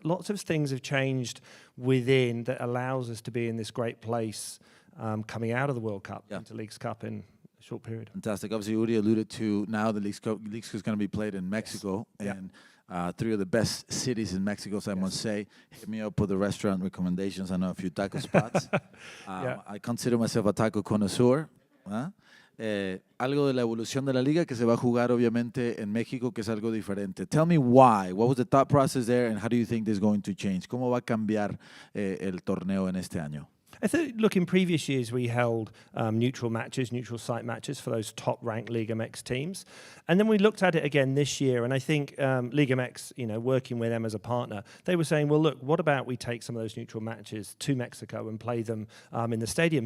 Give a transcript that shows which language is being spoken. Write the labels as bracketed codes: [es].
[en] Lots of things have changed within that allows us to be in this great place coming out of the World Cup into Leagues Cup in a short period. Fantastic. Obviously, Uri alluded to now the Leagues Cup is going to be played in Mexico. Yes. And 3 of the best cities in Mexico, so I must say. Hit me up with the restaurant recommendations. I know a few taco spots. I consider myself a taco connoisseur. [es] Algo de la evolución de la liga que se va a jugar obviamente en México, que es algo diferente. [en] Tell me why. What was the thought process there, and how do you think this is going to change? [es] ¿Cómo va a cambiar el torneo en este año? [en] I think, look, in previous years we held neutral site matches for those top-ranked Liga MX teams, And then we looked at it again this year, and I think Liga MX, working with them as a partner, they were saying, well, look, what about we take some of those neutral matches to Mexico and play them in the stadium?